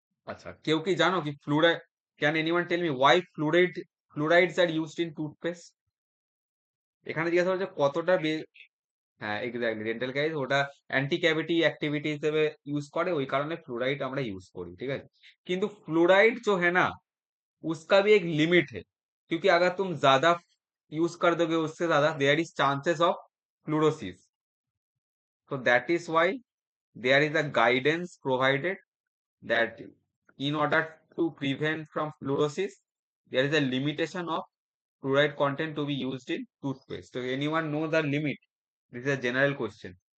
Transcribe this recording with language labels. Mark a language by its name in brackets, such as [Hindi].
[Bangla] আচ্ছা, কেউ কি জানো কি fluoride, [English] Can anyone tell me why fluorides are used in toothpaste? [Bangla] এখানে জিজ্ঞাসা করছে কতটা হ্যাঁ, এক্স্যাক্টলি, ডেন্টাল গাইজ ওটা অ্যান্টি ক্যাভিটি অ্যাক্টিভিটি হিসেবে ইউজ করে, ওই কারণে फ्लोराइड আমরা ইউজ করি, ঠিক আছে। কিন্তু [Hindi] फ्लोराइड जो है ना, उसका भी एक लिमिट है, क्योंकि अगर तुम ज्यादा यूज कर दोगे उससे ज्यादा [English] There is chances of fluorosis. so that is why there is a guidance provided that in order to prevent from fluorosis there is a limitation of fluoride content to be used in toothpaste. So anyone know the limit? This is a general question.